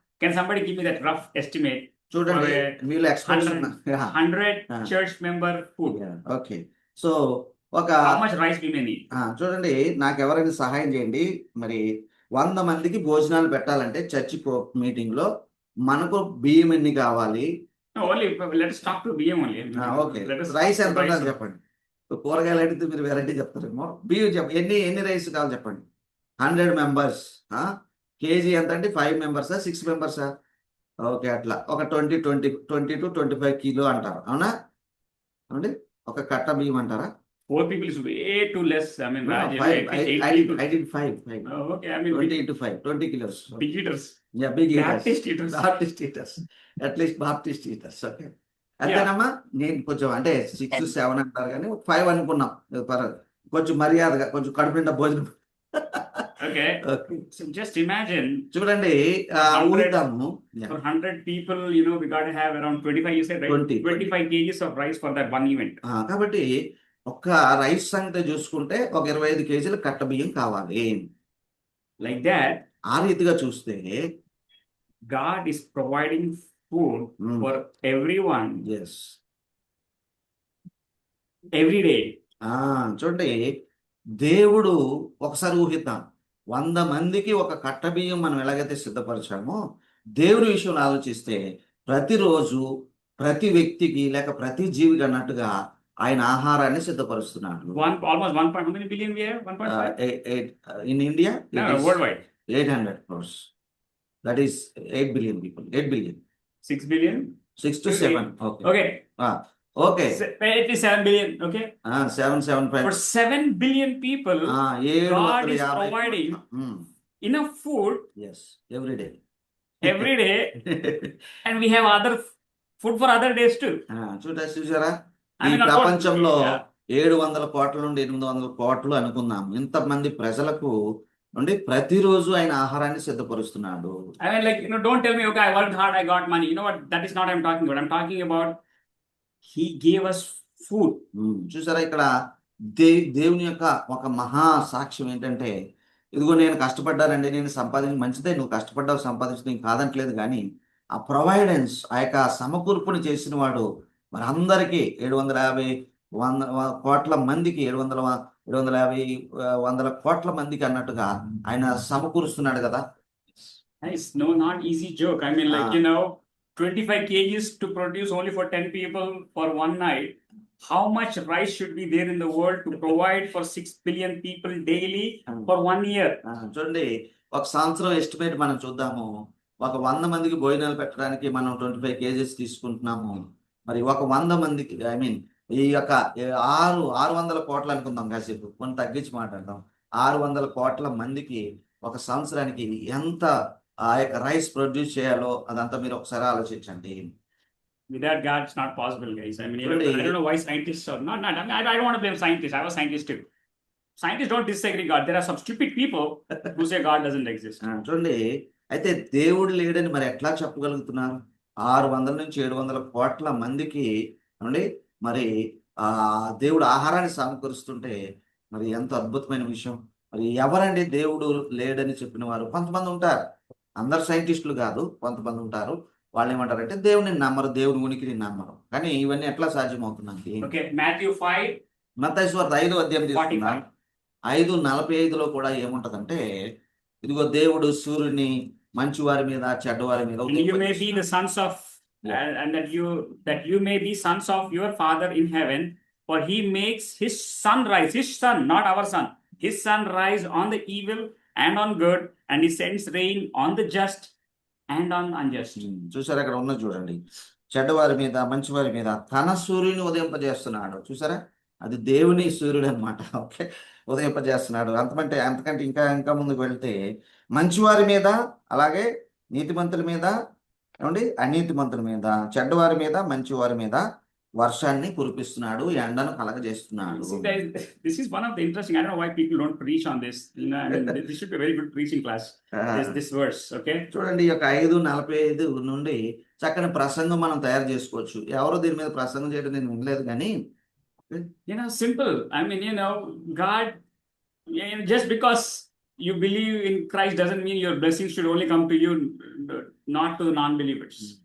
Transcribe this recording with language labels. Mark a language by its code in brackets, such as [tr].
[en] Can somebody give me that rough estimate? [te] చూడండి, [en] Okay. [te] వీళ్ళు experts [en] 100 church member food. [te] Okay, so ఒక [en] How much rice we may need? [te] చూడండి, నాకు ఎవరైనా సహాయం చేయండి. మరి 100 మందికి భోజనాలు పెట్టాలంటే చర్చి మీటింగ్ లో మనకు బియ్యం ఎన్ని కావాలి? [en] No, only let us talk to BM only. Okay, Let us rice talk [te] ఎంత [en] to rice. [te] ఉండాలి చెప్పండి. కూరగాయలు అడిగితే మీరు వెరైటీ చెప్తారేమో. బియ్యం ఎన్ని రైస్ కావాలి చెప్పండి. 100 మెంబర్స్, కేజీ ఎంత అంటే 5 మెంబర్సా 6 మెంబర్సా? ఓకే, అట్లా ఒక 20 to 25 కిలో అంటారు, అవునా? అవునండి, ఒక కట్ట బియ్యం అంటారా? [en] 4 people is way too less. I mean, No, Raj, 5. at least 8 I people. did 5. Oh, okay, I mean, 20 into 5, 20 kilos. big eaters. Yeah, big eaters. Baptist eaters. Baptist eaters. At least Baptist eaters. Okay. [te] అంతేనమ్మా, నేను కొంచెం అంటే 6, 7 అంటారు కానీ 5 అనుకున్నాం. పర్వాలేదు, కొంచెం మర్యాదగా, కొంచెం కడుపు నిండా భోజనం. [en] Okay. Okay. So just imagine, [te] చూడండి, 100 ఊరిద్దాము. [en] for 100 people, we got to have around 25, you said, right? 25 kgs of rice for that one event. [te] కాబట్టి ఒక్క రైస్ సంగతి చూసుకుంటే ఒక 25 కేజీల కట్ట బియ్యం కావాలి. [en] Like that, [te] ఆ రీతిగా చూస్తే [en] God is providing food for everyone yes, every day. [te] చూడండి, దేవుడు ఒకసారి ఊహిద్దాం, 100 మందికి ఒక కట్ట బియ్యం మనం ఎలాగైతే సిద్ధపరిచామో, దేవుడి విషయంలో ఆలోచిస్తే ప్రతిరోజు ప్రతి వ్యక్తికి లేక ప్రతి జీవికి అన్నట్టుగా ఆయన ఆహారాన్ని సిద్ధపరుస్తున్నాడు. [en] Almost 1. How many billion we have? 1.5? In India, it No, is worldwide. 800 crores. That is 8 billion people. 8 billion. 6 billion. 6 to 7. Okay. Okay. Okay. 87 billion. Okay. 775. For 7 billion people, God is 750. providing enough food Yes, every day. every day, and we have other food for other days too. [te] చూసారా, [en] I [te] ఈ [en] mean, of course, [te] ప్రపంచంలో [en] yeah. [te] 700 కోట్ల నుండి 800 కోట్లు అనుకుందాం, ఇంతమంది ప్రజలకు నుండి ప్రతిరోజు ఆయన ఆహారాన్ని సిద్ధపరుస్తున్నాడు. [en] I mean, like, don't tell me, okay, I worked hard, I got money. You know what? That is not what I'm talking about. I'm talking about He gave us food. [te] చూసారా, ఇక్కడ దేవుని యొక్క ఒక మహా సాక్ష్యం ఏంటంటే, ఇదిగో నేను కష్టపడ్డానండి, నేను సంపాదించి, మంచిదే నువ్వు కష్టపడ్డావు, సంపాదించి నేను కాదంటలేదు, కానీ ఆ ప్రొవైడెన్స్, ఆ యొక్క సమకూర్పుని చేసిన వాడు మరి అందరికీ 750 కోట్ల మందికి 750 వందల కోట్ల మందికి అన్నట్టుగా ఆయన సమకూరుస్తున్నాడు కదా. [en] Nice. No, not easy joke. I mean, like, 25 kgs to produce only for 10 people for one night. How much rice should be there in the world to provide for 6 billion people daily for 1 year? [te] చూడండి, ఒక సంవత్సరం estimate మనం చూద్దాము. ఒక 100 మందికి భోజనాలు పెట్టడానికి మనం 25 kgs తీసుకుంటున్నాము. మరి ఒక 100 మందికి, [en] I mean [te] ఈ యొక్క 600 కోట్లు అనుకుందాం, కాసేపు కొన్ని తగ్గించి మాట్లాడదాం. 600 కోట్ల మందికి ఒక సంవత్సరానికి ఎంత ఆ యొక్క రైస్ ప్రొడ్యూస్ చేయాలో అదంతా మీరు ఒకసారి ఆలోచించండి. [en] Without God, it's not possible, guys. I mean, Really? I don't know why scientists are not. I mean, I don't want to blame scientists. I was a scientist too. Scientists don't disagree God. There are some stupid people who say God doesn't exist. [te] చూడండి, అయితే దేవుడు లేడని మరి ఎట్లా చెప్పగలుగుతున్నారు? 600 నుంచి 700 కోట్ల మందికి అండి మరి దేవుడు ఆహారాన్ని సమకూరుస్తుంటే మరి ఎంత అద్భుతమైన విషయం. మరి ఎవరండి దేవుడు లేడని చెప్పిన వారు? కొంతమంది ఉంటారు, అందరు సైంటిస్టులు కాదు, కొంతమంది ఉంటారు. వాళ్ళు ఏమంటారంటే దేవుని నమ్మరు, దేవుని ఉనికిని నమ్మరు. కానీ ఇవన్నీ ఎట్లా సాధ్యమవుతున్నాయి? [en] Okay, Matthew 5. [te] మత్తయి సువార్త 5వ అధ్యాయం తీసుకున్నాం. 5:45లో కూడా ఏముంటదంటే, ఇదిగో దేవుడు సూర్యుని మంచివారి మీద చెడ్డవారి మీద [en] And you may be the sons of, and that you may be sons of your Father in heaven, for He makes His sun rise, His sun, not our sun, His sun rise on the evil and on good, and He sends rain on the just and on unjust. [te] చూసారా, అక్కడ ఉన్న చూడండి, చెడ్డవారి మీద మంచివారి మీద తన సూర్యుని ఉదయింపజేస్తున్నాడు. చూసారా, అది దేవుని సూర్యుడు అనమాట. ఓకే, ఉదయింపజేస్తున్నాడు. అంతకంటే ఇంకా ముందుకు వెళ్తే మంచివారి మీద, అలాగే నీతిమంతుల మీద, ఏమండి అనీతిమంతుల మీద, చెడ్డవారి మీద మంచివారి మీద వర్షాన్ని కురిపిస్తున్నాడు, ఎండను కలగజేస్తున్నాడు. [en] This is one of the interesting. I don't know why people don't preach on this. I mean, this should be a very good preaching class. This verse, okay? [te] చూడండి, ఈ యొక్క 5:45 నుండి చక్కని ప్రసంగం మనం తయారు చేసుకోవచ్చు. ఎవరో దీని మీద ప్రసంగం చేయడం నేను వినలేదు, కానీ [en] simple. I mean, God, just because you believe in Christ doesn't mean your blessings should only come to you, not to the non-believers.